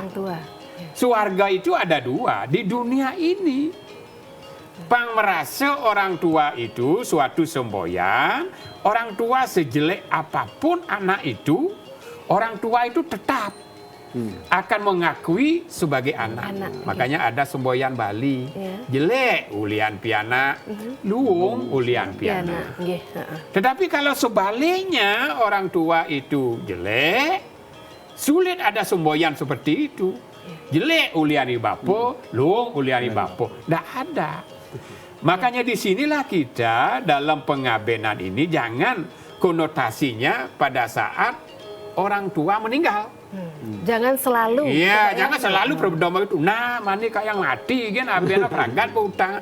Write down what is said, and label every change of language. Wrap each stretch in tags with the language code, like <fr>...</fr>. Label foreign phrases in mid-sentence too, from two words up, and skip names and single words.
<id>Suwarga itu ada dua di dunia ini. Pang merasa orang tua itu suatu semboyan, orang tua sejelek apapun anak itu, orang tua itu tetap akan mengakui sebagai anak. Makanya ada semboyan Bali,</id> <ban>jelek ulian piana, luung ulian piana.</ban> <id>Tetapi kalau sebaliknya orang tua itu jelek, sulit ada semboyan seperti itu.</id> <ban>Jelek uliani bapo, luung uliani bapo,</ban> <id>tidak ada. Makanya disinilah kita dalam pengabenan ini jangan konotasinya pada saat orang tua meninggal. Jangan selalu. Iya, jangan selalu berdomba itu. Nah, mani kayak yang mati kan</id> <ban>abena peragat utang.</ban>